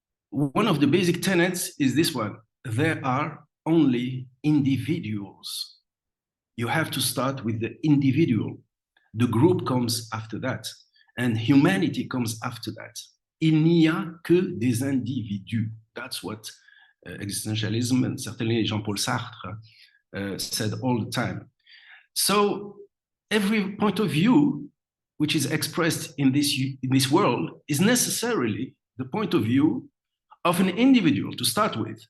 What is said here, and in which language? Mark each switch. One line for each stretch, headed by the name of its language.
English: One of the basic tenets is this one: there are only individuals. You have to start with the individual. The group comes after that, and humanity comes after that.
French: Il n'y a que des individus.
English: That's what existentialism, and certainly Jean-Paul Sartre, said all the time. So every point of view which is expressed in this world is necessarily the point of view of an individual to start with.